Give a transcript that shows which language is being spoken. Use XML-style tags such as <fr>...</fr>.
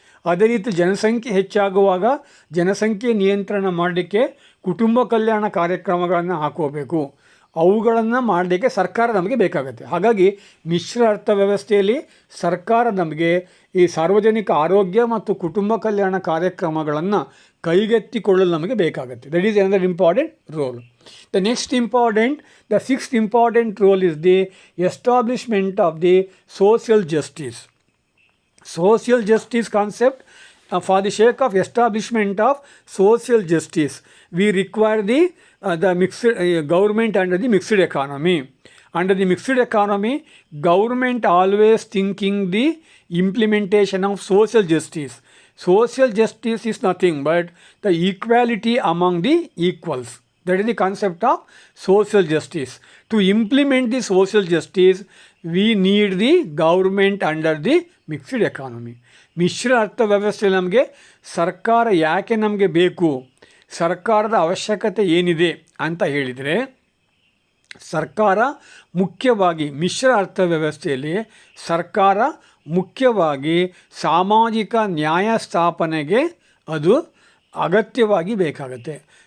<kn>ಅದೇ ರೀತಿ ಜನಸಂಖ್ಯೆ ಹೆಚ್ಚಾಗುವಾಗ ಜನಸಂಖ್ಯೆ ನಿಯಂತ್ರಣ ಮಾಡಲಿಕ್ಕೆ ಕುಟುಂಬ ಕಲ್ಯಾಣ ಕಾರ್ಯಕ್ರಮಗಳನ್ನು ಹಾಕೋಬೇಕು. ಅವುಗಳನ್ನು ಮಾಡಲಿಕ್ಕೆ ಸರ್ಕಾರ ನಮಗೆ ಬೇಕಾಗುತ್ತೆ. ಹಾಗಾಗಿ ಮಿಶ್ರ ಅರ್ಥವ್ಯವಸ್ಥೆಯಲ್ಲಿ ಸರ್ಕಾರ ನಮಗೆ ಈ ಸಾರ್ವಜನಿಕ ಆರೋಗ್ಯ ಮತ್ತು ಕುಟುಂಬ ಕಲ್ಯಾಣ ಕಾರ್ಯಕ್ರಮಗಳನ್ನು ಕೈಗೆತ್ತಿಕೊಳ್ಳಲು ನಮಗೆ ಬೇಕಾಗುತ್ತೆ.</kn> <en>That is another important role. The sixth important role is the establishment of the social justice. Social justice concept, for the sake of establishment of social justice, we require the mixed government under the mixed economy. Under the mixed economy, government always thinking the implementation of social justice. social justice is nothing but the equality among the equals. That is the concept of social justice. To implement the social justice, we need the government under the mixed economy.</en> <kn>ಮಿಶ್ರ ಅರ್ಥವ್ಯವಸ್ಥೆ ನಮಗೆ ಸರ್ಕಾರ ಯಾಕೆ ನಮಗೆ ಬೇಕು, ಸರ್ಕಾರದ ಅವಶ್ಯಕತೆ ಏನಿದೆ ಅಂತ ಹೇಳಿದರೆ, ಸರ್ಕಾರ ಮುಖ್ಯವಾಗಿ ಮಿಶ್ರ ಅರ್ಥವ್ಯವಸ್ಥೆಯಲ್ಲಿ ಸರ್ಕಾರ ಮುಖ್ಯವಾಗಿ ಸಾಮಾಜಿಕ ನ್ಯಾಯ ಸ್ಥಾಪನೆಗೆ ಅದು ಅಗತ್ಯವಾಗಿ ಬೇಕಾಗುತ್ತೆ.</kn>